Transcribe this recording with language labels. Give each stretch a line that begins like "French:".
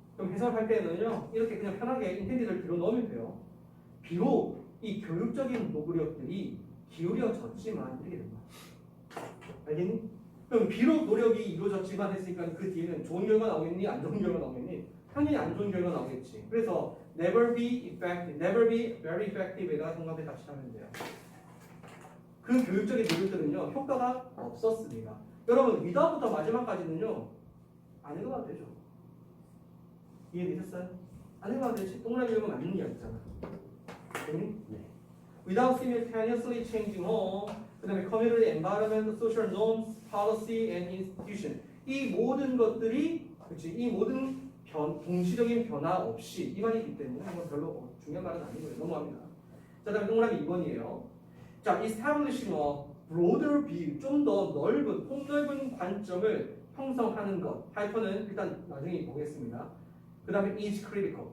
Korean: 그럼 해석할 때는요, 이렇게 그냥 편하게 intended를 뒤로 넣으면 돼요. 비록 이 교육적인 노력들이 기울여졌지만 이렇게 됩니다. 알겠니? 그럼 비록 노력이 이루어졌지만 했으니까 그 뒤에는 좋은 결과 나오겠니? 안 좋은 결과 나오겠니? 당연히 안 좋은 결과 나오겠지. 그래서
English: never be effective, never be very effective에다가
Korean: 정답에 같이 하면 돼요. 그 교육적인 노력들은요 효과가 없었습니다. 여러분 without부터 마지막까지는요 안 읽어봐도 되죠. 이해되셨어요? 안 읽어봐도 되지. 동그라미 읽으면 맞는 이야기잖아. 네.
English: Without simultaneously changing home, 그 다음에 community, environment, social norms, policy, and institution.
Korean: 이 모든 것들이, 그렇지? 이 모든 동시적인 변화 없이 이 말이기 때문에 이건 별로 중요한 말은 아니고요. 넘어갑니다. 자, 다음에 동그라미 2번이에요. 자,
English: establishing a broader view,
Korean: 좀 더 넓은, 폭넓은 관점을 형성하는 것. 하이퍼는 일단 나중에 보겠습니다. 그 다음에
English: is critical.